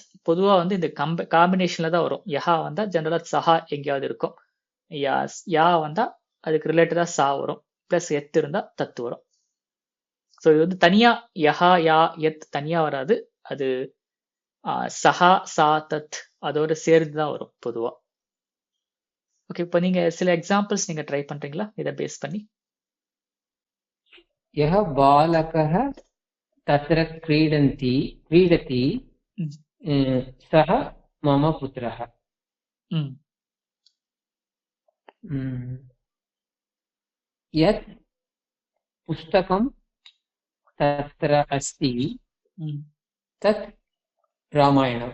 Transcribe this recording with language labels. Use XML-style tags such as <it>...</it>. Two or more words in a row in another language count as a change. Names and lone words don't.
<ta>பொதுவா வந்து இந்த காம்பினேஷன்ல தான் வரும். யஹா வந்தா ஜெனரலா சஹா எங்கேயாவது இருக்கும், யா வந்தா அதுக்கு ரிலேட்டடா சா வரும், பிளஸ் எத் இருந்தா தத்து வரும். ஸோ இது வந்து தனியா</ta> <sa>यः, या, यत्</sa> <ta>தனியா வராது. அது</ta> <sa>सः, सा, तत्</sa> <ta>அதோட சேர்ந்து தான் வரும் பொதுவா. ஓகே, இப்போ நீங்க சில எக்ஸாம்பிள்ஸ் நீங்க ட்ரை பண்றீங்களா இதை பேஸ் பண்ணி?</ta> <sa>यः बालकः तत्र क्रीडति सः मम पुत्रः. यत् पुस्तकं तत्र अस्ति तत् रामायणम्.</sa>